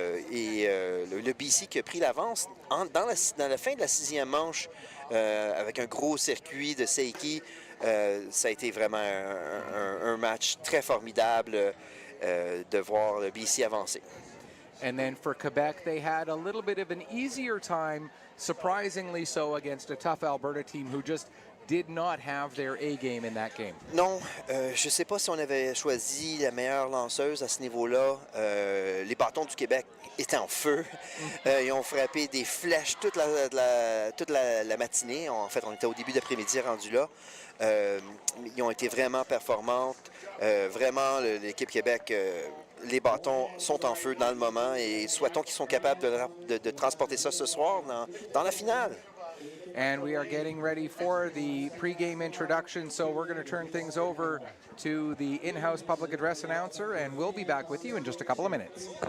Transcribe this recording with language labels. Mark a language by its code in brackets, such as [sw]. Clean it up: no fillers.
[fr] Le BC qui a pris l'avance dans la fin de la 6e manche avec un gros circuit de Seiki. Ça a été vraiment un match très formidable de voir le BC avancer. [en] And then for Quebec, they had a little bit of an easier time, surprisingly so, against a tough Alberta team who just did not have their A game in that game. [fr] Non, je ne sais pas si on avait choisi la meilleure lanceuse à ce niveau-là. Les bâtons du Québec étaient en feu. Ils ont frappé des flèches toute la matinée. En fait, on était au début d'après-midi rendu là. Ils ont été vraiment performantes. Vraiment, l'équipe Québec, les bâtons sont en feu dans le moment et souhaitons qu'ils sont capables de transporter ça ce soir dans la finale. [en] And we are getting ready for the pregame introduction, so we're going to turn things over to the in-house public address announcer, and we'll be back with you in just a couple of minutes.